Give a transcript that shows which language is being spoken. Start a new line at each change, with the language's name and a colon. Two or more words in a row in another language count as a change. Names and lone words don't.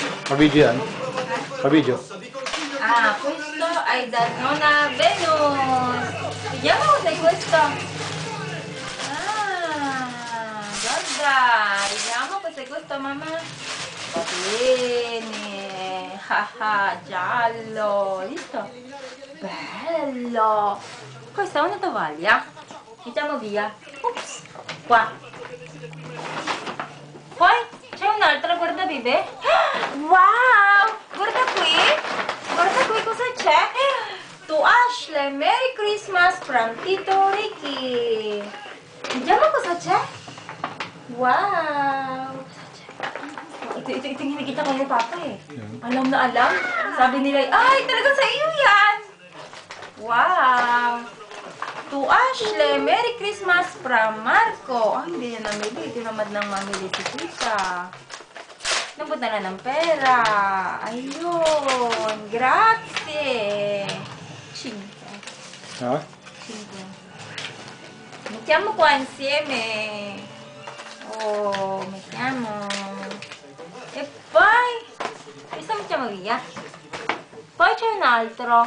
Filipino: Ka-video yan? Ka-video?
Italian: Ah, questo è da nonna Venus. Vediamo cos'è questo. Ah, guarda, vediamo cos'è questo, mamma. Va bene. Haha, giallo. Visto? Bello. Questa è una tovaglia. Mettiamo via. Ops. Qua. Poi c'è un'altra, guarda, bebè. Wow! Guarda qui cosa c'è.
English: To Ashley, Merry Christmas from Tito Ricky.
Italian: Vediamo cosa c'è. Wow!
Filipino: Ito yung nakikita ko ni Papa eh. Alam na alam. Sabi nila, ay, talaga sa iyo yan. Wow!
English: To Ashley, Merry Christmas from Marco.
Filipino: Ay, hindi na namili. Tinamad nang mamili si Tita. Nabuta na ng pera. Ayun.
Italian: Grazie. 5. Ha? 5. Mettiamo qua insieme. Oh, mettiamo. E poi, questo mettiamo via. Poi c'è un altro.